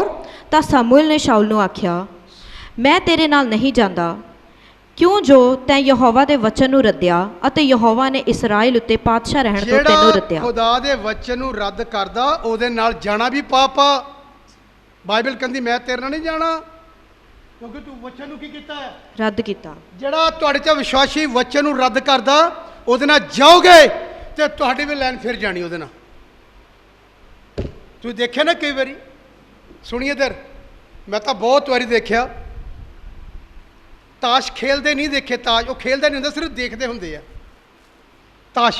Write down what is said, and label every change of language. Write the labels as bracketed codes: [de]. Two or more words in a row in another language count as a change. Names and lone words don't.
[pa] ਤਾਂ ਸ਼ਮੂਏਲ ਨੇ ਸ਼ਾਊਲ ਨੂੰ ਆਖਿਆ, ਮੈਂ ਤੇਰੇ ਨਾਲ ਨਹੀਂ ਜਾਂਦਾ, ਕਿਉਂ ਜੋ ਤੈਂ ਯਹੋਵਾ ਦੇ ਵਚਨ ਨੂੰ ਰੱਦਿਆ ਅਤੇ ਯਹੋਵਾ ਨੇ ਇਸਰਾਏਲ ਉੱਤੇ ਪਾਤਸ਼ਾਹ ਰਹਿਣ ਤੋਂ ਤੈਨੂੰ ਰੱਦਿਆ। ਖ਼ੁਦਾ ਦੇ ਵਚਨ ਨੂੰ ਰੱਦ ਕਰਦਾ ਓਦੇ ਨਾਲ ਜਾਣਾ ਵੀ ਪਾਪ ਆ। ਬਾਈਬਲ ਕਹਿੰਦੀ ਮੈਂ ਤੇਰੇ ਨਾਲ ਨਹੀਂ ਜਾਣਾ, ਕਿਉਂਕਿ ਤੂੰ ਵਚਨ ਨੂੰ ਕੀ ਕੀਤਾ ਹੈ, ਰੱਦ ਕੀਤਾ। ਜਿਹੜਾ ਤੁਹਾਡੇ 'ਚ ਵਿਸ਼ਵਾਸੀ वचन ਨੂੰ ਰੱਦ ਕਰਦਾ ਉਹਦੇ ਨਾਲ ਜਾਓਗੇ ਤੇ ਤੁਹਾਡੀ ਵੀ ਲਾਈਨ ਫਿਰ ਜਾਣੀ ਉਹਦੇ ਨਾਲ। ਤੁਸੀਂ ਦੇਖਿਆ ਨਾ ਕਈ ਵਾਰੀ, ਸੁਣੀਏ ਇਧਰ, ਮੈਂ ਤਾਂ ਬਹੁਤ ਵਾਰੀ ਦੇਖਿਆ, ਤਾਸ਼ ਖੇਲਦੇ ਨਹੀਂ ਦੇਖੇ, ਤਾਸ਼ ਉਹ ਖੇਲਦਾ ਨਹੀਂ ਹੁੰਦਾ, ਸਿਰਫ ਦੇਖਦੇ ਹੁੰਦੇ ਆ ਤਾਸ਼।